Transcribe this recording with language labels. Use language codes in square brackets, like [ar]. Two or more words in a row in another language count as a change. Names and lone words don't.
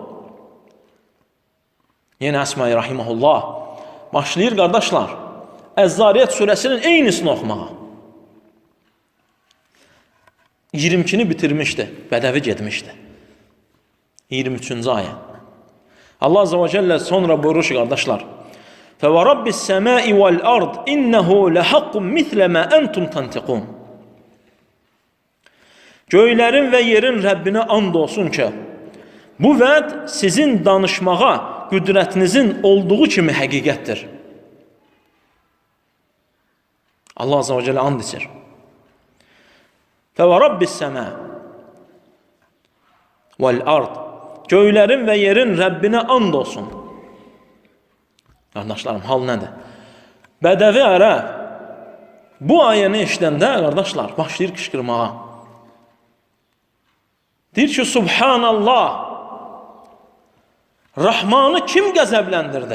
[az] Yenə Əsma'i rahiməhullah başlayır, qardaşlar, Əz-Zariyat surəsinin eynisini oxumağa. 22-ni bitirmişdi, bədəvi getmişdi. 23-cü ayə. Allah [ar] عز وجل [az] sonra buyurur ki, qardaşlar, [ar] فَوَرَبِّ السَّمَاءِ وَالْأَرْضِ إِنَّهُ لَحَقٌّ مِثْلَ مَا أَنْتُمْ تَنْتِقُونَ [az] Göylərin və yerin Rəbbinə and olsun ki, bu vəd sizin danışmağa qüdrətinizin olduğu kimi həqiqətdir. Allah [ar] عز وجل [az] and içir. [ar] فَوَرَبِّ السَّمَاءِ وَالْأَرْضِ [az] Göylərin və yerin Rəbbinə and olsun. Qardaşlarım, hal nədir? Bədəvi ərəb bu ayəni eşidəndə, qardaşlar, başlayır qışqırmağa. Deyir ki, Subhanallah, Rahmanı kim qəzəbləndirdi?